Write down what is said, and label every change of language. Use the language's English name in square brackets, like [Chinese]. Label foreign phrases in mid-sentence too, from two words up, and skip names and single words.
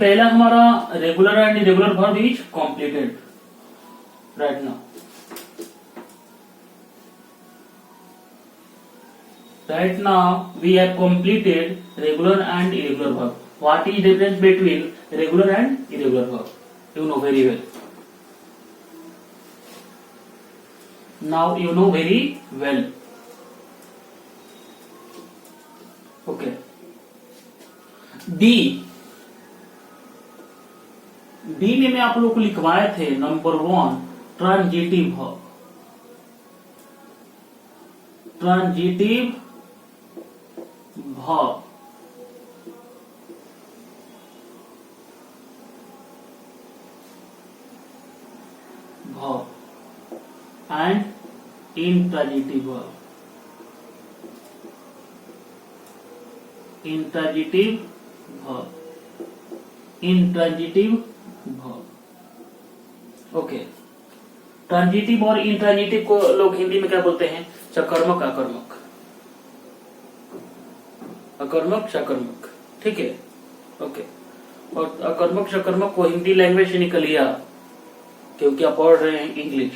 [Hindi] पहला हमारा [English] regular and irregular verb is completed right now. Right now we have completed regular and irregular verb. What is difference between regular and irregular verb? You know very well. Now you know very well. Okay. [Hindi] D में मैं आप लोग को लिखवाए थे [English] number 1 transitive verb. transitive verb and intransitive verb. intransitive verb okay. [Hindi] ट्रांजिटिव और इंट्रांजिटिव को लोग हिंदी में क्या बोलते हैं, सकर्मक अकर्मक, अकर्मक सकर्मक, ठीक है। ओके, और अकर्मक सकर्मक को हिंदी लैंग्वेज से निकल लिया क्योंकि आप पढ़ रहे हैं इंग्लिश।